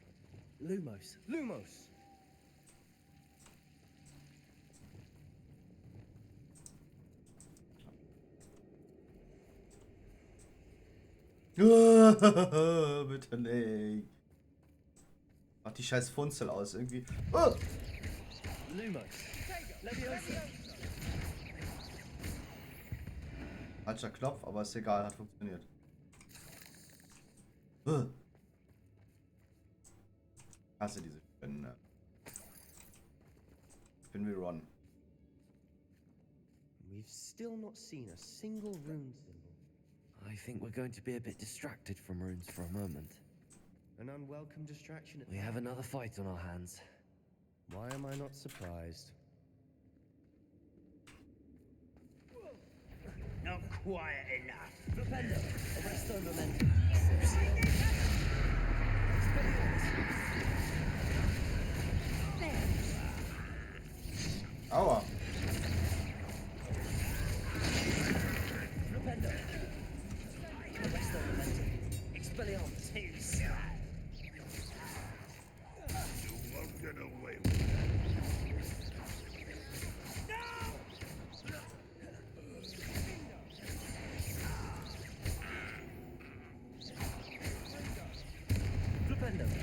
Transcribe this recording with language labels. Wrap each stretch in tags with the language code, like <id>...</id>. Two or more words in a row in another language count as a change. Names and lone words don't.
<de>Lumos. Lumos. Bitte nicht. Mach die scheiß Funzel aus irgendwie. Lumos. Leviosa. Falscher Knopf, aber ist egal, hat funktioniert. Hasse diese Spinnen. Ne?</de> <en>Spin we run. We've still not seen a single rune symbol. I think we're going to be a bit distracted from runes for a moment. An unwelcome distraction at We have another fight on our hands. Why am I not surprised? Not quiet enough. Flipendo. Arresto momentum. Aua. Flipendo. Arresto momentum. Expelliarmus. Too slow. You won't get away with it. Flipendo.</en>